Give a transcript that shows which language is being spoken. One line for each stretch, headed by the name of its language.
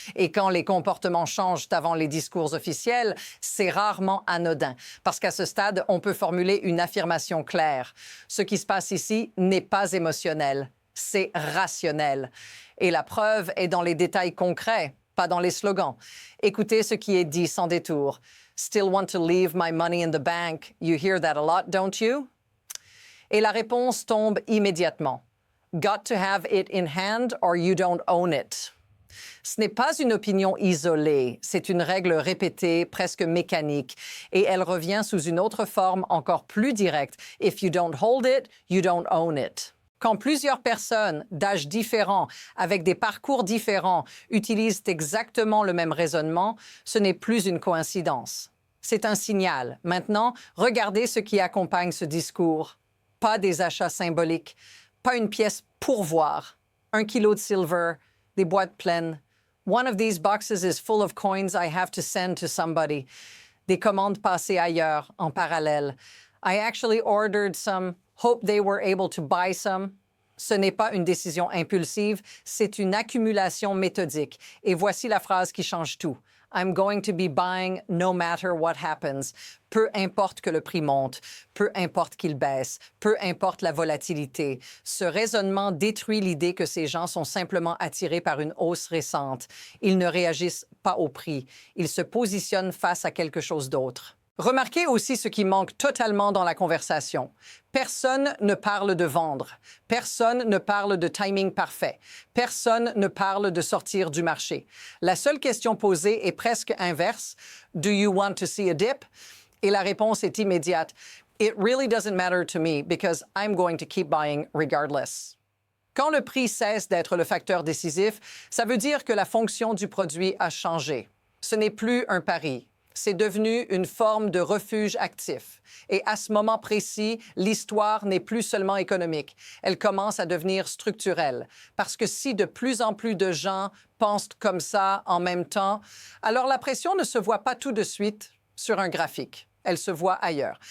French: Et quand les comportements changent avant les discours officiels, c'est rarement anodin, parce qu'à ce stade, on peut formuler une affirmation claire. Ce qui se passe ici n'est pas émotionnel, c'est rationnel. Et la preuve est dans les détails concrets, pas dans les slogans. Écoutez ce qui est dit sans détour.
English: Still want to leave my money in the bank. You hear that a lot, don't you?
French: Et la réponse tombe immédiatement.
English: Got to have it in hand or you don't own it.
French: Ce n'est pas une opinion isolée, c'est une règle répétée, presque mécanique, et elle revient sous une autre forme encore plus directe.
English: If you don't hold it, you don't own it.
French: Quand plusieurs personnes d'âges différents, avec des parcours différents, utilisent exactement le même raisonnement, ce n'est plus une coïncidence. C'est un signal. Maintenant, regardez ce qui accompagne ce discours. Pas des achats symboliques, pas une pièce pour voir, 1 kilo de silver, des boîtes pleines.
English: One of these boxes is full of coins I have to send to somebody.
French: Des commandes passées ailleurs, en parallèle.
English: I actually ordered some. Hope they were able to buy some.
French: Ce n'est pas une décision impulsive, c'est une accumulation méthodique. Et voici la phrase qui change tout.
English: I'm going to be buying no matter what happens.
French: Peu importe que le prix monte, peu importe qu'il baisse, peu importe la volatilité. Ce raisonnement détruit l'idée que ces gens sont simplement attirés par une hausse récente. Ils ne réagissent pas au prix. Ils se positionnent face à quelque chose d'autre. Remarquez aussi ce qui manque totalement dans la conversation. Personne ne parle de vendre. Personne ne parle de timing parfait. Personne ne parle de sortir du marché. La seule question posée est presque inverse.
English: Do you want to see a dip?
French: Et la réponse est immédiate.
English: It really doesn't matter to me because I'm going to keep buying regardless.
French: Quand le prix cesse d'être le facteur décisif, ça veut dire que la fonction du produit a changé. Ce n'est plus un pari. C'est devenu une forme de refuge actif. Et à ce moment précis, l'histoire n'est plus seulement économique. Elle commence à devenir structurelle. Parce que si de plus en plus de gens pensent comme ça en même temps, alors la pression ne se voit pas tout de suite sur un graphique. Elle se voit ailleurs.